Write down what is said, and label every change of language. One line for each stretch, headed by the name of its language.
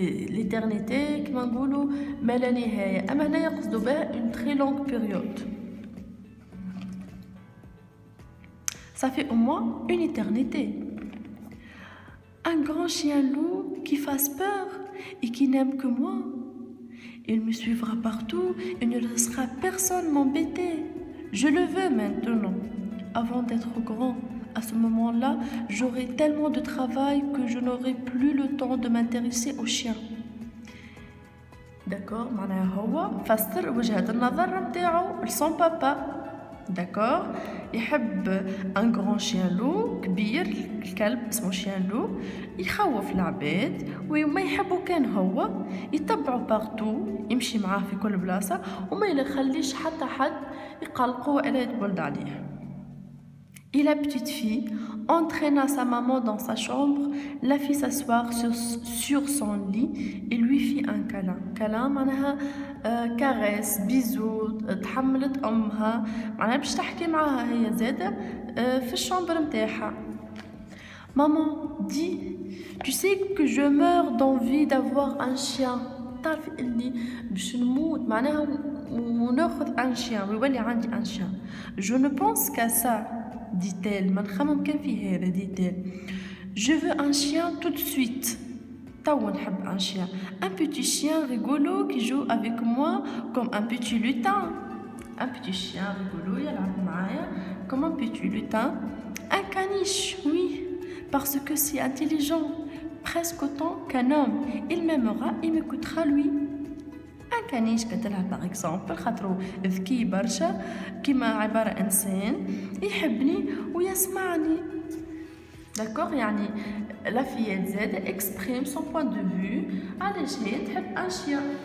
Arabic: l'éternité كما نقولوا ما لا نهاية أما هنا يقصدوا بها
French: une très longue période. Ça fait au moins une éternité. Un grand chien loup qui fasse peur et qui n'aime que moi. Il me suivra partout et ne laissera personne m'embêter. Je le veux maintenant, avant d'être grand, À ce moment-là, j'aurai tellement de travail que je n'aurai plus le temps de m'intéresser aux chiens.
Arabic: D'accord, معناها هو فسر وجهة النظر نتاعو لسون بابا. داكور، يحب ان غران شيان لو كبير، الكلب اسمه شيان لو يخوف العباد وما يحبو كان هو يتبعو بارتو، يمشي معاه في كل بلاصة وما يخليش حتى حد يقلقه ولا يتبلد عليه.
French: Et la petite fille entraîna sa maman dans sa chambre, la fit s'asseoir sur son lit et lui fit un câlin.
Arabic: Câlin معناها
French: caresse, bisou،
Arabic: تحملت أمها معناها باش تحكي معاها هي زادة في الشامبر متاعها.
French: Maman dit, tu sais que je meurs d'envie d'avoir un chien.
Arabic: تعرفي اللي باش نموت معناها وناخذ
French: un chien
Arabic: ويولي عندي un chien.
French: Je ne pense qu'à ça. dit-elle, dit-elle. Je veux un chien tout de suite. Un chien. Un petit chien rigolo qui joue avec moi comme un petit lutin. Un petit chien rigolo, comme un petit lutin. Un caniche, oui, parce que c'est intelligent, presque autant qu'un homme. Il m'aimera et m'écoutera lui. Un caniche
Arabic: قتلها
French: par exemple
Arabic: خاطرو ذكي برشا كيما عبارة إنسان يحبني ويسمعني. داكوغ، يعني لا فيات زاد
French: exprime son point de vue
Arabic: علاش هي تحب
French: un chien.